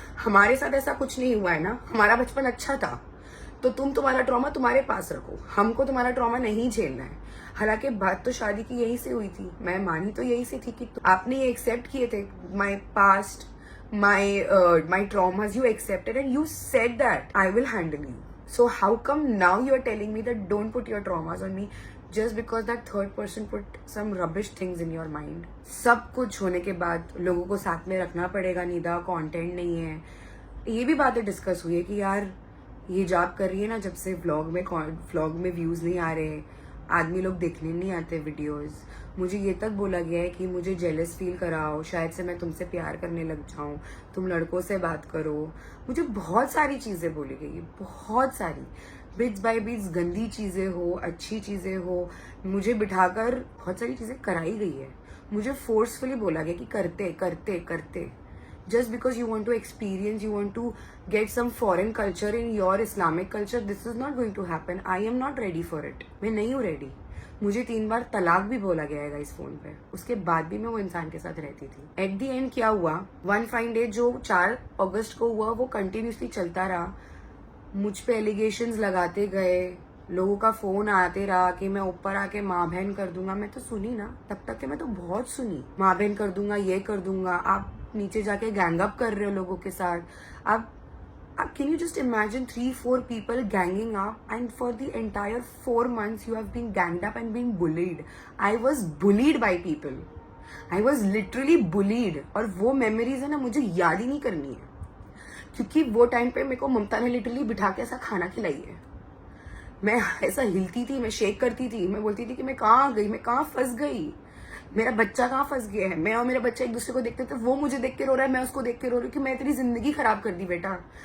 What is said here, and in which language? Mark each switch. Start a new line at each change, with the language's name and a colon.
Hindi: हमारे साथ ऐसा कुछ नहीं हुआ है ना, हमारा बचपन अच्छा था, तो तुम तुम्हारा ट्रॉमा तुम्हारे पास रखो, हमको तुम्हारा ट्रॉमा नहीं झेलना है। हालांकि बात तो शादी की यही से हुई थी, मैं मानी तो यही से थी कि आपने ये एक्सेप्ट किए थे my past,
English: my traumas, you accepted and you said that I will handle you. So how come now you are telling me that don't put your traumas on me just because that third person put some rubbish things in your mind?
Hindi: सब कुछ होने के बाद लोगों को साथ में रखना पड़ेगा, निदा कंटेंट नहीं है। ये भी बातें डिस्कस हुई है कि यार ये जॉब कर रही है ना, जब से व्लॉग में व्यूज नहीं आ रहे, आदमी लोग देखने नहीं आते वीडियोस। मुझे ये तक बोला गया है कि मुझे जेलस फील कराओ, शायद से मैं तुमसे प्यार करने लग जाऊं, तुम लड़कों से बात करो। मुझे बहुत सारी चीजें बोली गई, बहुत सारी, बिट्स बाय बिट्स, गंदी चीजें हो, अच्छी चीजें हो, मुझे बिठाकर बहुत सारी चीजें कराई गई है। मुझे फोर्सफुली बोला गया कि करते करते
English: करते, just because you want to experience, you want to get some foreign culture in your Islamic culture, this is not going to happen. I am not ready for it.
Hindi: मैं नहीं हूँ रेडी। मुझे 3 बार तलाक भी बोला गया है इस फोन पे, उसके बाद भी मैं वो इंसान के साथ रहती थी। एट दी एंड क्या हुआ, वन फाइन डे जो 4 अगस्त को हुआ वो कंटिन्यूसली चलता रहा। मुझ पे एलिगेशंस लगाते गए, लोगों का फोन आते रहा कि मैं ऊपर आके माँ बहन कर दूंगा। मैं तो सुनी ना, तब तक के मैं तो बहुत सुनी, माँ बहन कर दूंगा, ये कर दूंगा। आप नीचे जाके गैंग अप कर रहे हो लोगों के साथ।
English: आप can you just imagine 3-4 people ganging up and for the entire 4 months you have been ganged up and being bullied. I was bullied by people. I was literally bullied.
Hindi: और वो memories है ना, मुझे याद ही नहीं करनी है, क्योंकि वो टाइम पे मेरे को ममता ने लिटरली बिठा के ऐसा खाना खिलाई है। मैं ऐसा हिलती थी, मैं शेक करती थी, मैं बोलती थी कि मैं कहाँ गई, मैं कहाँ फंस गई, मेरा बच्चा कहाँ फंस गया है। मैं और मेरा बच्चा एक दूसरे को देखते थे, वो मुझे देख के रो रहा है, मैं उसको देख के रो रही हूँ कि मैं तेरी जिंदगी खराब कर दी बेटा।